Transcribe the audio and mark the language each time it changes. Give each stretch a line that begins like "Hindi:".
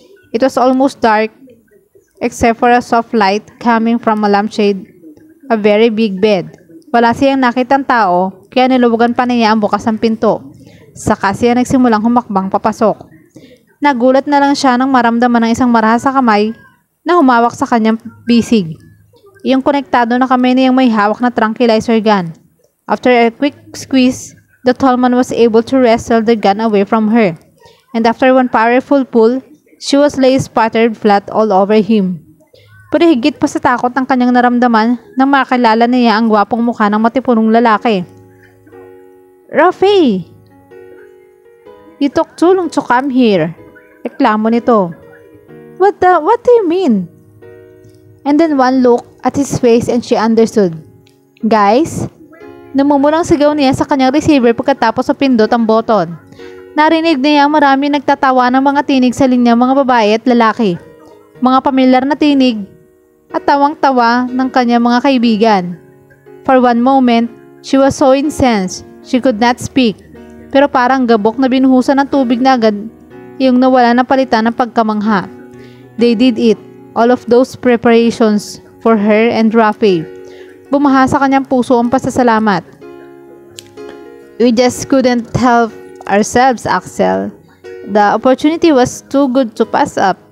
English: It was almost dark except for a soft light coming from a lampshade, a very big bed.
Filipino: Wala siyang nakitang tao, kaya niluwagan pa niya ang bukas ng pinto. Saka siya nagsimulang humakbang papasok. Nagulat na lang siya nang maramdaman ng isang marahas sa kamay na humawak sa kanyang bisig. Yung konektado na kamay niyang may hawak na tranquilizer gun.
English: After a quick squeeze, the tall man was able to wrestle the gun away from her. And after one powerful pull, she was laid spattered flat all over him.
Filipino: Pero higit pa sa takot ng kanyang naramdaman nang makilala niya ang gwapong mukha ng matipunong lalaki.
English: "Rafe! You took too long to come here."
Filipino: Reklamo nito.
English: What do you mean?" And then one look at his face and she understood. "Guys?"
Filipino: Namumulang sigaw niya sa kanyang receiver pagkatapos sa pindot ang button. Narinig niya ang marami nagtatawa ng mga tinig sa linya, mga babae at lalaki. Mga pamilyar na tinig at tawang-tawa ng kanyang mga kaibigan.
English: For one moment, she was so incensed, she could not speak.
Filipino: Pero parang gabok na binuhusan ng tubig na agad yung nawala na palitan ng pagkamangha.
English: They did it, all of those preparations for her and Rafe.
Filipino: Bumaha sa kanyang puso ang pasasalamat.
English: "We just couldn't help ourselves, Axel. The opportunity was too good to pass up."